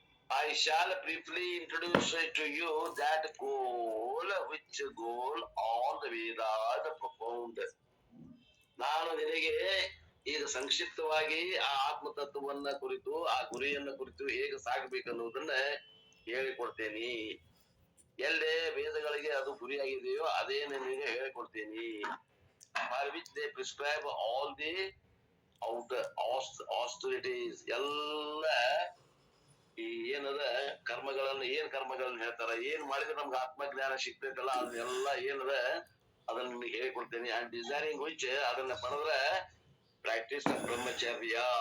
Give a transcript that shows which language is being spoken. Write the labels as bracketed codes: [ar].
[en] I shall briefly introduce to you that goal, which goal all the Vedas propound. [kn] ನಾನು ನಿನಗೆ ಈಗ ಸಂಕ್ಷಿಪ್ತವಾಗಿ ಆ ಆತ್ಮತತ್ವವನ್ನ ಕುರಿತು, ಆ ಗುರಿಯನ್ನ ಕುರಿತು ಹೇಗೆ ಸಾಗಬೇಕನ್ನುವುದನ್ನ ಹೇಳಿಕೊಡ್ತೇನೆ. ಎಲ್ಲೇ ವೇದಗಳಿಗೆ ಅದು ಗುರಿಯಾಗಿದೆಯೋ ಅದೇ ನಿನಗೆ ಹೇಳಿಕೊಡ್ತೇನೆ. [en] For which they prescribe all the austerities. [kn] ಎಲ್ಲ ಈ ಏನದ ಏನ್ ಕರ್ಮಗಳನ್ನ ಹೇಳ್ತಾರ, ಏನ್ ಮಾಡಿದ್ರೆ ನಮ್ಗೆ ಆತ್ಮಜ್ಞಾನ ಸಿಗ್ತೈತಲ್ಲ, ಅದನ್ನೆಲ್ಲ ಏನದ ಅದನ್ನ ನಿಮಗೆ ಹೇಳಿಕೊಡ್ತೇನೆ. [en] and desiring which, [kn] ಅದನ್ನ ಪಡೆದ್ರೆ [en] Practice ಬ್ರಹ್ಮಚರ್ಯ.